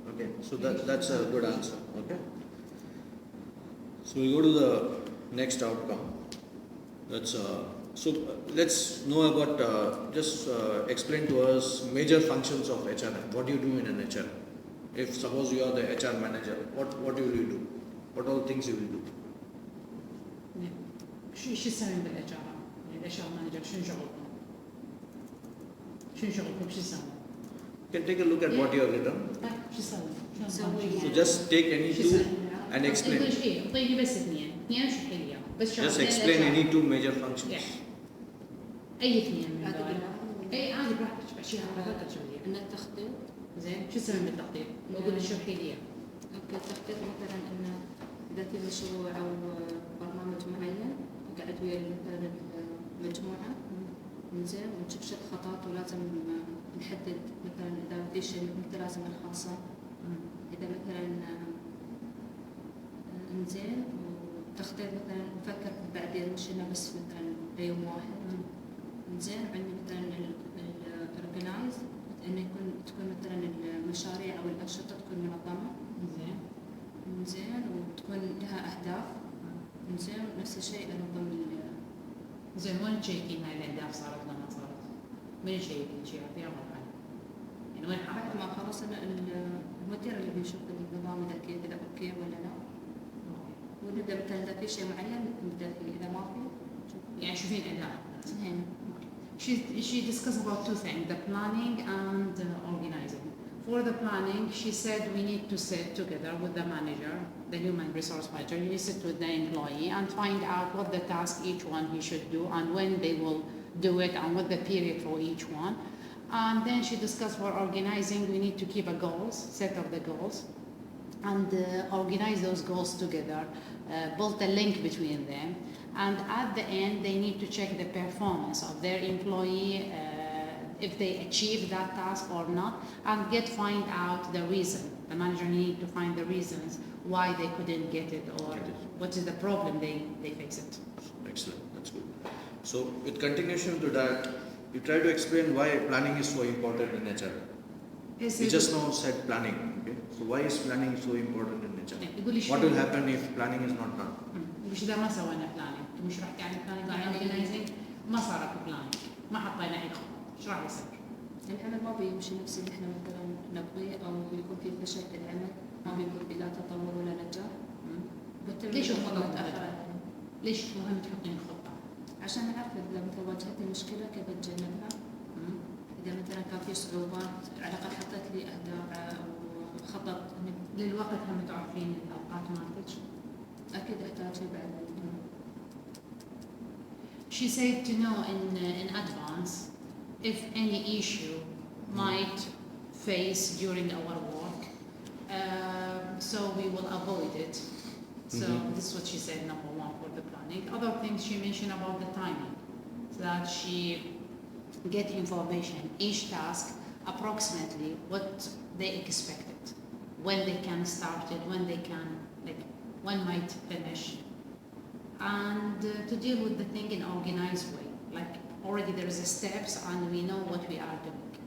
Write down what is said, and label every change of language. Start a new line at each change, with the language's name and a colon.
English: Okay, so that's a good answer. Okay, so we go to the next outcome. That's let's know about explain to us major functions of HRM. What do you do in an HR? If suppose you are the HR manager, what will you do? What all things you will do?
Arabic: شو يسوون بالHR؟ يعني HR manager شنو شغلكم؟ شنو شغلكم؟ شو يسوون؟
English: You can take a look at what you have written.
Arabic: شو يسوون؟
English: So just take any two and explain.
Arabic: اعطيني بس اثنين شو حلية بس
English: Just explain any two major functions.
Arabic: اي اثنين من دول. اي عادي براحتك اشياء براحتك شوية. ان التخطيط. زين شو يسوون بالتخطيط؟ بقول لك شو حلية. اوكي التخطيط مثلا انه اذا في مشروع او برنامج معين قاعد ويا مثلا المجموعة زين ونشوف شو الخطوات ولازم نحدد مثلا اذا في شيء مثل لازم نخلصه اذا مثلا زين وتخطيط مثلا نفكر بعدين مش انه بس مثلا يوم واحد زين عندي مثلا الاورجنايز انه تكون مثلا المشاريع او الانشطه تكون منظمه زين وتكون لها اهداف زين نفس الشيء انظم زين وين تشيكين هاي الاهداف صارت ولا ما صارت؟ من يشيكين شيء يعطيها مرحله؟ يعني وين بعد ما خلصنا المدير اللي بيشوف النظام إذا كذا أوكي ولا لا، ونبدأ مثلا إذا في شيء معين نبدأ فيه، إذا ما في يعني شوفين أداء. هنا.
English: She discussed about two things, the planning and organizing. For the planning, she said we need to sit together with the manager, the human resource manager. You need to sit with the employee and find out what the task each one he should do and when they will do it and what the period for each one. And then she discussed for organizing, we need to keep a goals, set of the goals, and organize those goals together, build a link between them. And at the end, they need to check the performance of their employee, if they achieve that task or not, and find out the reason. The manager need to find the reasons why they couldn't get it or what is the problem they face it. Excellent, that's good. So with continuation to that, you try to explain why planning is so important in HR. You just now said planning, okay? So why is planning so important in HR? What will happen if planning is not done?
Arabic: مش إذا ما سوينا planning، مش راح تعمل planning عن organizing، ما صار اكو planning، ما حطينا أي خطة، شو راح يصير؟ العمل ما بيمشي نفس اللي احنا مثلا نبغيه، او يكون في فشل في العمل، ما بيكون في لا تطور ولا نجاح. ليش الخطة متأخرة؟ ليش مهم تحطين خطة؟ عشان نعرف اذا مثلا واجهتني مشكله كيف اتجنبها. اذا مثلا كان في صعوبات على الاقل حطيت لي اهداف او خطط للوقت هم تعرفين الأوقات مالتك؟ اكيد احتاج شيء بعد.
English: She said to know in advance if any issue might face during our work, so we will avoid it. So this is what she said, number one for the planning. Other things she mentioned about the timing, so that she get information, each task approximately what they expected, when they can start it, when they can, like when might finish, and to deal with the thing in organized way, like already there is a steps and we know what we are doing.